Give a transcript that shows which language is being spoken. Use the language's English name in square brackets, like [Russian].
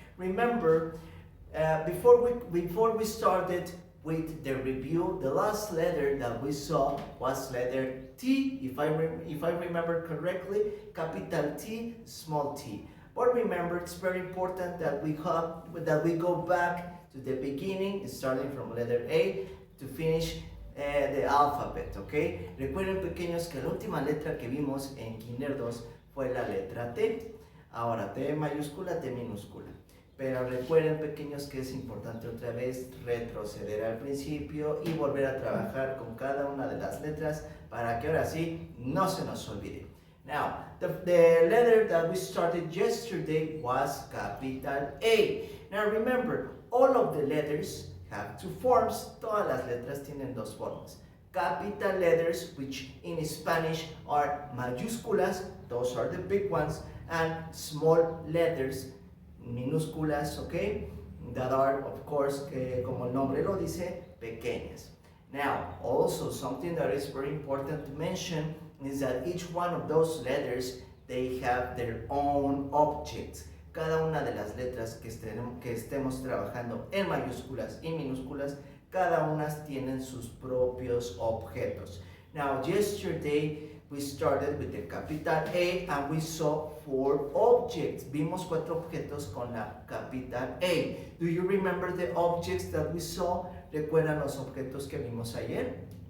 [English] Remember, before we started with the review, the last letter that we saw was letter T, if I remember correctly, capital T, small t. But remember, it's very important that we go back to the beginning, starting from letter A to finish the alphabet, ¿ok? [Spanish] Recuerden, pequeños, que la última letra que vimos en Kinder 2 fue la letra T. Ahora, T mayúscula, T minúscula. Pero recuerden, pequeños, que es importante otra vez retroceder al principio y volver a trabajar con cada una de las letras para que ahora sí no se nos olvide. [English] Now, the letter that we started yesterday was capital A. Now remember, all of the letters have two forms. [Spanish] Todas las letras tienen dos formas. [English] Capital letters, which in Spanish are mayúsculas, those are the big ones, and small letters, minúsculas, okay, that are, of course, [Spanish] como el nombre lo dice, pequeñas. [English] Now, also something that is very important to mention is that each one of those letters, they have their own objects. [Spanish] Cada una de las letras que estemos trabajando en mayúsculas y minúsculas, cada una tienen sus propios objetos. [English] Now, yesterday we started with the capital A and we saw 4 objects. [Spanish] Vimos 4 objetos con la capital A. [English] Do you remember the objects that we saw? [Spanish] ¿Recuerdan los objetos que vimos ayer?